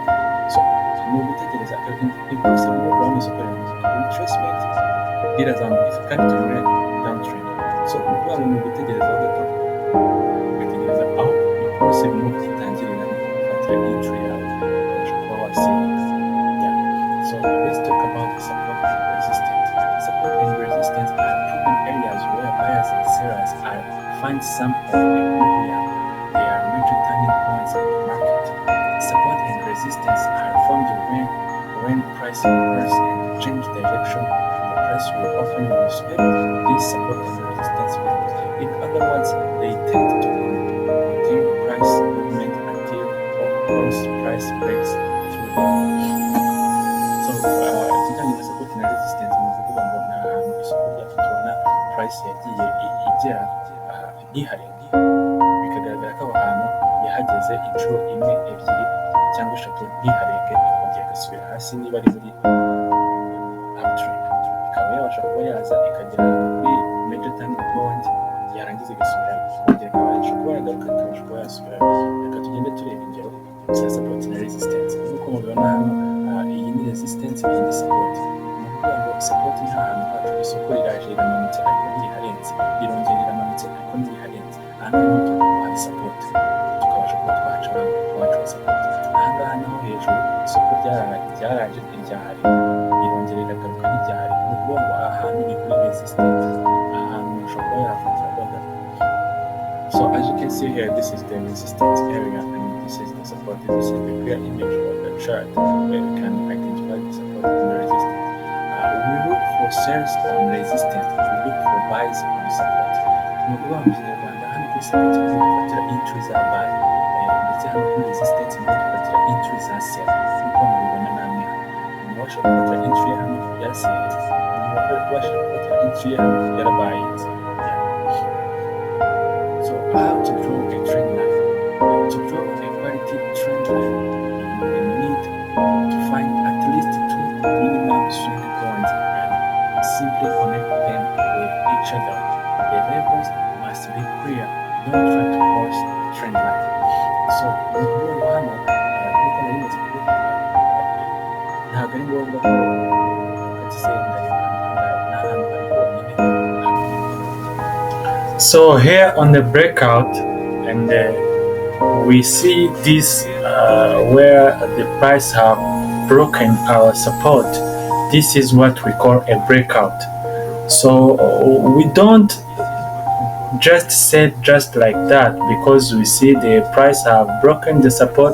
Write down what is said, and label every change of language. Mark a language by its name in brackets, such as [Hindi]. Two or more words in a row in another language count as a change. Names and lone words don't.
[Kinyarwanda] So ni ugutegereza [English] impulsive move [Kinyarwanda] aho isoko rimanuka, retracement rirazamuka kandi turi muri downtrend. So ni ukuvuga ngo ni ugutegereza gato, ugategereza aho [English] impulsive move [Kinyarwanda] itangirira ufatira entry yawe ukabasha kuba wasevinga. Yeah. So let's talk about the support and resistance. Support and resistance are proven areas where buyers and sellers find some of equilibrium. They are major turning points in the market. Support and resistance are formed when price reverse and change direction. The price will often respect these support and resistance values. In other words, they tend to contain price movement until or once price breaks through them. So ikijyanye na support na resistance ni ukuvuga ngo ni ahantu isoko ryacu tubona price yagiye igera ntiharenge, bikagaragara ko aho hantu yahageze inshuro imwe, ebyiri cyangwa eshatu ntiharenge, ikongera igasubira hasi. Niba ari muri uptrend, ikaba yabasha kuba yaza ikagera kuri [English] major turning point, [Kinyarwanda] yarangiza igasubira ikongera ikabasha kuba yagaruka, ikabasha kuba yasubira. Reka tugende tureba ingero za support na resistance. Nk'uko mubibona hano, iyi ni resistance, iyi ni support. Ni ukuvuga ngo support ni ahantu hacu isoko riraje riramanutse ariko ntiriharenze, rirongera riramanutse ariko ntiriharenze. Aha niho tubaha support, tukabasha kuba twaca abacu support. Ahangaha naho hejuru isoko ryaraje ntiryahari, rirongera riragaruka ntiryahari. Ni ukuvuga ngo aha hantu ni kuri resistance, aha hantu ushobora kuba yafatira order. [English] So as you can see here, this is the resistance area and this is the support. This is the clear image of the chart where we can identify the support and the resistance. We look for sales on resistance, we look for buys on support. [Kinyarwanda] Ni ukuvuga mu kinyarwanda hano kuri support niho dufatira entry za buy, ndetse hano kuri resistance niho dufatira entry za sell. Nk'uko mubibona namwe hano, umuntu washobora gufatira entry hano ya sell, umuntu washobora gufatira entry hano ya buying. [English] So how to draw a trend line? To draw a quality trend line, you will need to find at least two minimum swing points and simply connect them with each other. The levels must be clear. Don't try to force the trend line. [Kinyarwanda] So ni ukuvuga ngo hano nk'uko nari maze kubivuga, ntabwo ari ngombwa ko ugahita usenga [English] So here on the breakout, and we see this where the price have broken our support. This is what we call a breakout. So we don't just set just like that because we see the price have broken the support.